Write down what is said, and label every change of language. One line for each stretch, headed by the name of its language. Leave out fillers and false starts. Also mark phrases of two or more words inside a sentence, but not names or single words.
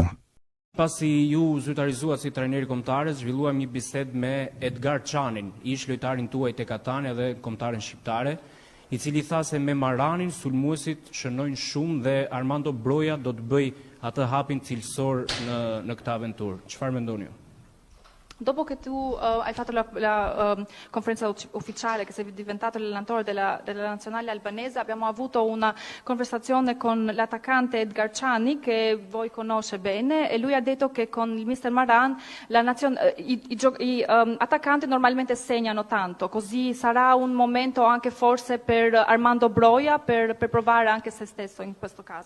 Albanian: Pasi ju zyrtarizuat si trajneri kombëtarës, zhvilluam një bisedë me Edgar Çanin, ish lojtarin tuaj tek Catania dhe kombëtaren shqiptare, i cili tha se me Maranin sulmuesit shënojnë shumë dhe Armando Broja do të bëj atë hapin cilësor në këtë aventurë. Çfarë mendoni ju?
Italian: Dopo che tu hai fatto la conferenza ufficiale che sei diventato l'allenatore della nazionale albanese, abbiamo avuto una conversazione con l'attaccante Edgar Çani, che voi conosce bene, e lui ha detto che con il mister Maran i attaccanti normalmente segnano tanto, così sarà un momento anche forse per Armando Broja per provare anche se stesso in questo caso.